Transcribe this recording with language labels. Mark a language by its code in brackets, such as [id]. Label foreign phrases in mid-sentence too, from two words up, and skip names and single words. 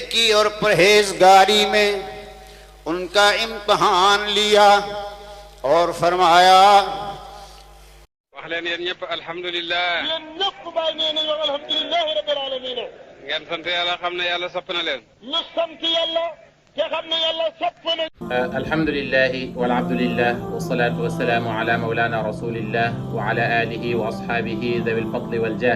[hi] नेकी और परहेजगारी में उनका इम्तहान लिया और फरमाया [wo] wax leen yéen ñëpp alhamdulilah. yéen ñëpp bàyyi nee nañu [ar] الحمد لله رب العالمين. [wo] ngeen sant yàlla xam ne yàlla sopp na leen. ñu sant yàlla te xam ne yàlla sopp na. [ar] الحمد لله والحمد لله والصلاة والسلام على مولانا رسول الله وعلى آله وأصحابه ذوي الفضل والجاه.